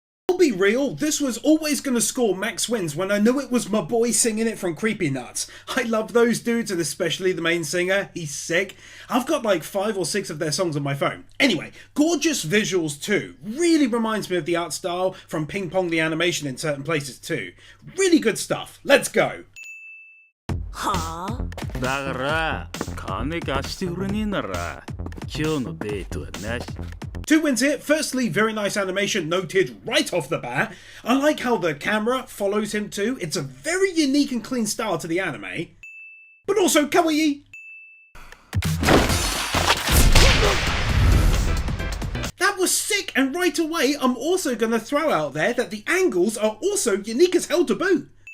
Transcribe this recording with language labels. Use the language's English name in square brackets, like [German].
[English] I'll be real, this was always going to score max wins when I knew it was my boy singing it from Creepy Nuts. I love those dudes, and especially the main singer. He's sick. I've got like 5 or 6 of their songs on my phone. Anyway, gorgeous visuals too. Really reminds me of the art style from Ping Pong the animation in certain places too. Really good stuff. Let's go. Huh? [Japanese] だから金貸してくれねえなら今日のデートはなし。 [English] 2 wins here. Firstly, very nice animation noted right off the bat. I like how the camera follows him too. It's a very unique and clean style to the anime. But also kawaii. That was sick, and right away I'm also going to throw out there that the angles are also unique as hell to boot.